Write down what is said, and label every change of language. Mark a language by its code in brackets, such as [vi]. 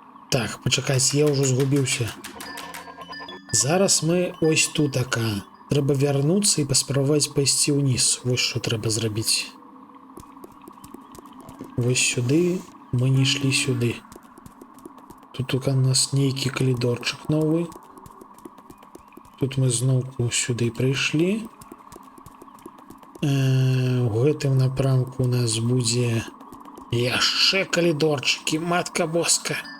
[uk] Так, почекайте, я уже згубився. Зараз мы ось тут така. Треба вернуться [be] і паспрабаваць пайсці ўніз. Вось што трэба зрабіць. Вось сюды, мы не ішлі сюды. Тут у нас нейкі калідорчык новы. Тут мы зноўку сюды прыйшлі. У гэтым напрамку у нас будзе яшчэ калідорчыкі, матка боска.